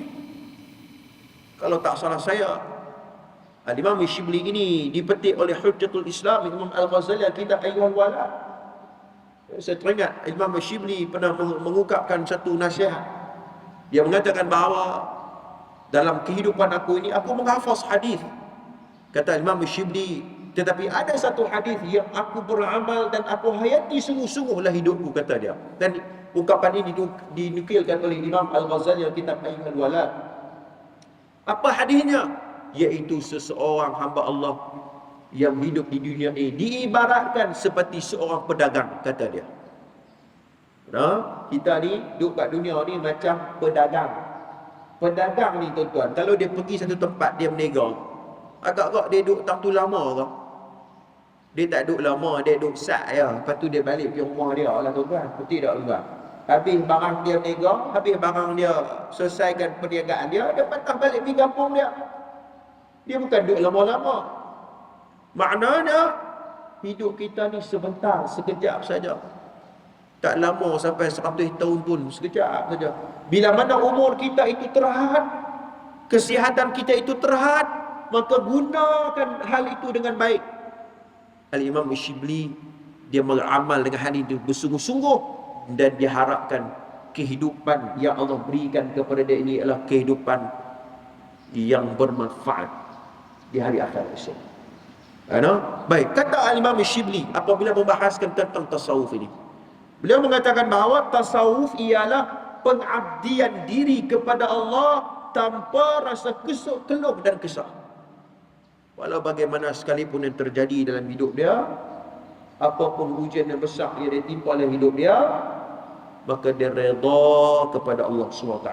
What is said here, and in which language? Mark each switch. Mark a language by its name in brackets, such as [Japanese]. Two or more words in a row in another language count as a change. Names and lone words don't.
[Malay] Kalau tak salah saya, Al-Imam Ash-Shibli ini dipetik oleh Hujjatul Islam Imam Al-Ghazali kitab Ayyuhal Walad. Saya teringat Imam Ash-Shibli pernah mengungkapkan satu nasihat. Dia mengatakan bahawa dalam kehidupan aku ini aku menghafaz hadis. Kata Imam Ash-Shibli, tetapi ada satu hadis yang aku beramal dan aku hayati sungguh-sungguhlah hidupku, kata dia. Dan ungkapan ini dinukilkan oleh Imam Al-Ghazali dalam kitab Ayyuhal Walad. Apa hadisnya? Yaitu seseorang hamba Allah yang hidup di dunia ini diibaratkan seperti seorang pedagang, kata dia. Nah, kita ni duduk kat dunia ni macam pedagang. Pedagang ni tuan-tuan, kalau dia pergi satu tempat dia berniaga, agak-agak dia duduk tang tu lama ke? Dia tak duduk lama, dia duduk sat je. Lepas tu dia balik pergi rumah dia lah tuan-tuan. Betul tak tuan-tuan? Habis barang dia berniaga, habis barang dia selesaikan perniagaan dia, dia patah balik pergi kampung dia. Dia bukan duduk lama-lama. Maknanya hidup kita ni sebentar, sekejap saja. Tak lama sampai 100 tahun pun, sekejap saja. Bila mana umur kita itu terhad, kesihatan kita itu terhad, maka gunakan hal itu dengan baik. Al-Imam Ash-Shibli dia beramal dengan hal itu bersungguh-sungguh, dan dia harapkan kehidupan yang Allah berikan kepada dia ini adalah kehidupan yang bermanfaat di hari akhir esok. Baik, kata Al-Imam Ash-Shibli apabila membahaskan tentang tasawuf ini, beliau mengatakan bahawa tasawuf ialah pengabdian diri kepada Allah tanpa rasa kesuk, keluh dan kesah. Walau bagaimana sekalipun yang terjadi dalam hidup dia, apapun ujian yang besar yang ditimpa dalam hidup dia, maka dia redha kepada Allah SWT.